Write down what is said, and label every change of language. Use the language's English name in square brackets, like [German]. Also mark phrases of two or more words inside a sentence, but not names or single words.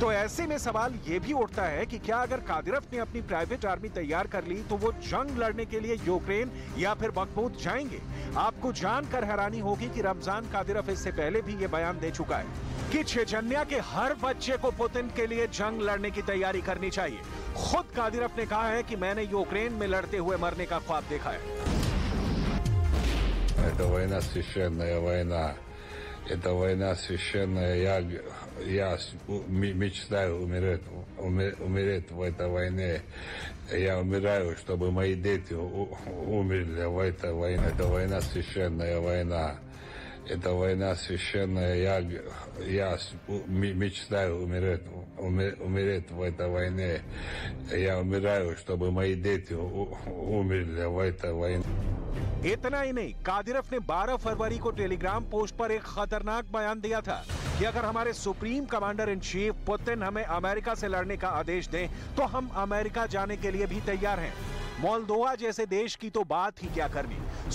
[Hindi] तो ऐसे में सवाल ये भी उठता है कि क्या अगर कादिरव ने अपनी प्राइवेट आर्मी तैयार कर ली तो वो जंग लड़ने के लिए यूक्रेन या फिर बखमूत जाएंगे? आपको जानकर हैरानी होगी कि रमजान कादिरव इससे पहले भी ये बयान दे चुका है कि चेचन्या के हर बच्चे को पुतिन के लिए जंग लड़ने की तैयारी करनी चाहिए। खुद कादिरव ने कहा है कि मैंने यूक्रेन में लड़ते हुए मरने का ख्वाब देखा है। [Russian] Это война священная война. Это война священная. Я мечтаю умереть в этой войне. Я умираю, чтобы мои дети умерли в этой войне. Это война священная война. Это война священная. Я мечтаю умереть в этой войне. Я умираю, чтобы мои дети умерли в этой войне. [Hindi] इतना ही नहीं, कादिरव ने 12 फरवरी को टेलीग्राम पोस्ट पर एक खतरनाक बयान दिया था कि अगर हमारे [English] supreme commander in chief [Hindi] पुतिन हमें अमेरिका से लड़ने का आदेश दें तो हम अमेरिका जाने के लिए भी तैयार हैं। मोल्दोवा जैसे देश की तो बात ही क्या करनी।